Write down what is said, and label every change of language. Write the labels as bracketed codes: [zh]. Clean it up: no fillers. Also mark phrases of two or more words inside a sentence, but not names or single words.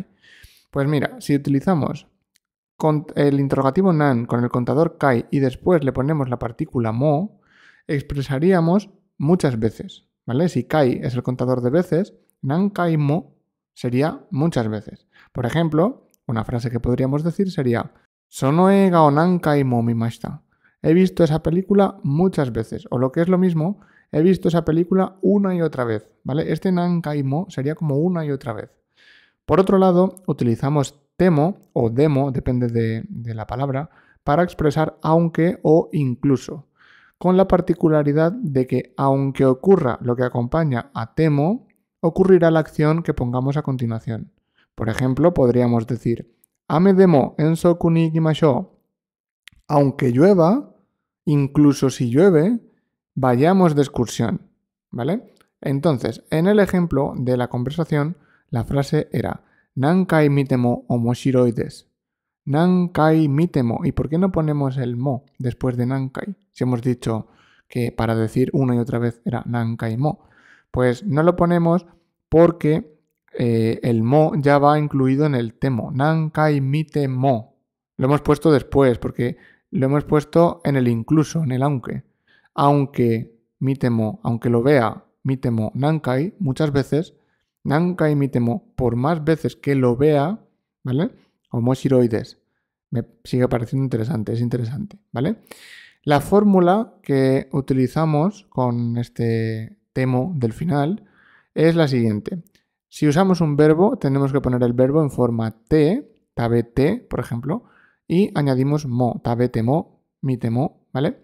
[es] Pues mira, si utilizamos el interrogativo nan con el contador kai y después le ponemos la partícula mo, expresaríamos muchas veces, ¿vale? Si kai es el contador de veces, [ja] 何回も [es] sería muchas veces. Por ejemplo, una frase que podríamos decir sería [ja] その映画を何回も見ました. [es] He visto esa película muchas veces. O lo que es lo mismo, he visto esa película una y otra vez, ¿vale? Este [ja] 何回も [es] sería como una y otra vez. Por otro lado, utilizamos temo o demo, depende de la palabra, para expresar aunque o incluso, con la particularidad de que aunque ocurra lo que acompaña a temo, ocurrirá la acción que pongamos a continuación. Por ejemplo, podríamos decir [ja] 雨でも遠足に行きましょう. [es] Aunque llueva, incluso si llueve, vayamos de excursión, ¿vale? Entonces, en el ejemplo de la conversación, la frase era [ja] 何回見ても面白いです. 何回見ても. [es] ¿Y por qué no ponemos el mo después de nankai? Si hemos dicho que para decir una y otra vez era [ja] 何回も. [es] Pues no lo ponemos porque el mo ya va incluido en el temo. [ja] 何回見ても. [es] Lo hemos puesto después porque lo hemos puesto en el incluso, en el aunque. Aunque mitemo, aunque lo vea [ja] 見ても何回, [es] muchas veces, [ja] 何回見ても, [es] por más veces que lo vea, ¿vale? [ja] 面白いです. [es] Me sigue pareciendo interesante, es interesante, ¿vale? La fórmula que utilizamos con este temo del final es la siguiente. Si usamos un verbo, tenemos que poner el verbo en forma te, tabete, por ejemplo, y añadimos mo, [ja] 食べても、見ても, [es] ¿vale?